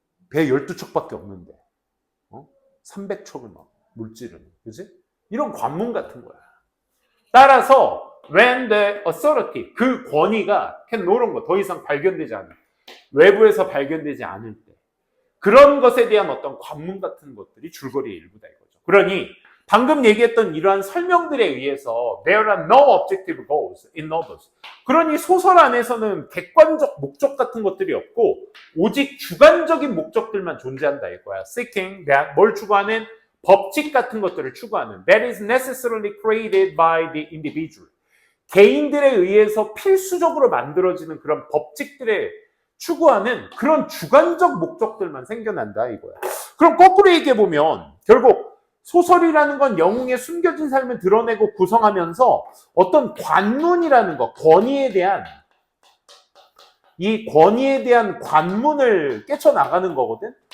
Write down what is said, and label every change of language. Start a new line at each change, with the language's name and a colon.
Korean: 배 12척밖에 없는데 300척을 막 물지르는. 그지? 이런 관문 같은 거야. 따라서
English: when the authority,
Korean: 그 권위가
English: can no longer,
Korean: 더 이상 발견되지 않을, 외부에서 발견되지 않을 때, 그런 것에 대한 어떤 관문 같은 것들이 줄거리의 일부다 이거죠. 그러니 방금 얘기했던 이러한 설명들에 의해서
English: there are no objective goals in novels.
Korean: 그러니 소설 안에서는 객관적 목적 같은 것들이 없고 오직 주관적인 목적들만 존재한다 이거야.
English: seeking that,
Korean: 뭘 추구하는? 법칙 같은 것들을 추구하는.
English: that is necessarily created by the individual.
Korean: 개인들에 의해서 필수적으로 만들어지는 그런 법칙들에 추구하는 그런 주관적 목적들만 생겨난다 이거야. 그럼 거꾸로 얘기해보면 결국 소설이라는 건 영웅의 숨겨진 삶을 드러내고 구성하면서 어떤 관문이라는 것, 권위에 대한, 이 권위에 대한 관문을 깨쳐나가는 거거든.